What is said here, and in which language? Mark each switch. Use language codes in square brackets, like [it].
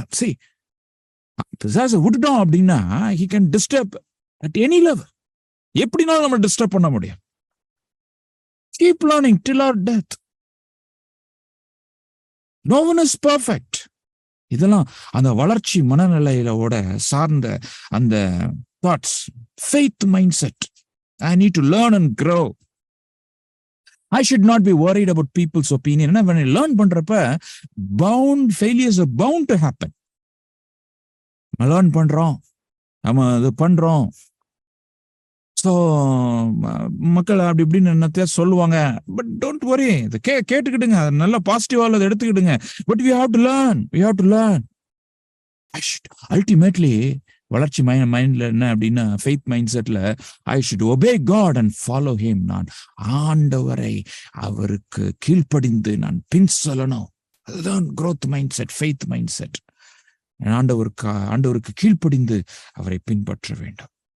[ta] சரி, பிசாசை விட்டுட்டோம் அப்படின்னா [en] he can disturb at any level. [ta] எப்படினாலும் நம்ம டிஸ்டர்ப் பண்ண முடியும். [en] Keep learning till our death. No one is perfect. [ta] இதெல்லாம் அந்த வளர்ச்சி மனநிலையிலோட சார்ந்த அந்த thoughts, faith mind set. [en] I need to learn and grow. I should not be worried about people's opinion. When I learn பண்றப்ப failures are bound to happen. [ta] Learn பண்றோம், நம்ம இது பண்றோம். ஸோ மக்கள் அப்படி இப்படின்னு என்னத்தையா சொல்லுவாங்க. பட் டோன்ட் வரி, இதை கேட்டுக்கிடுங்க, நல்ல பாசிட்டிவா அதை எடுத்துக்கிடுங்க. [en] But we have to learn. [ta] Ultimately வளர்ச்சி மைண்ட்ல என்ன அப்படின்னா, ஃபெய்த் மைண்ட் செட்ல [en] I should obey God and follow him. [ta] நான் ஆண்டவரை, அவருக்கு கீழ்ப்படிந்து நான் பின் சொல்லணும். அதுதான் growth mind set, faith mind set. ஆண்டவருக்கு கீழ்ப்படிந்து அவரை பின்பற்ற வேண்டும்.